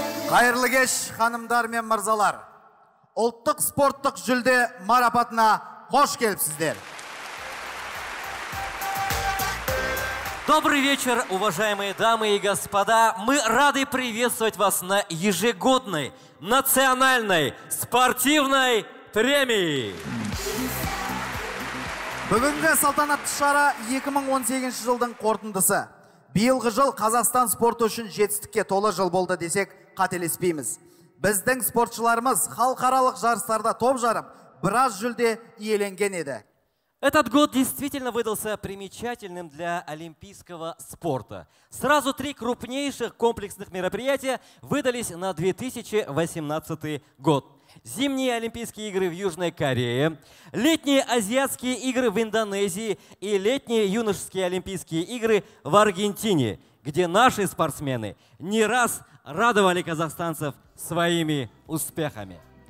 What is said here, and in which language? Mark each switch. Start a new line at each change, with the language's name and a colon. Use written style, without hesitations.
Kazakh: Қайырлы кеш, ханымдар мен мырзалар. Ұлттық спорттық жүлде марапатына қош келіпсіздер.
Russian: Добрый вечер, уважаемые дамы и господа. Мы рады приветствовать вас на ежегодной национальной спортивной премии.
Kazakh: Бүгінгі салтанатты шара 2018 жылдың қорытындысы. Биылғы жыл Қазақстан спорты үшін жетістікке толы жыл болды десек қателеспейміз. Біздің спортшыларымыз халықаралық жарыстарда топ жарып, біраз жүлде иеленген еді.
Russian: Этот год действительно выдался примечательным для олимпийского спорта. Сразу 3 крупнейших комплексных мероприятия выдались на 2018 год. Зимние Олимпийские игры в Южной Корее, летние Азиатские игры в Индонезии и летние юношеские Олимпийские игры в Аргентине, где наши спортсмены не раз радовали казахстанцев своими успехами.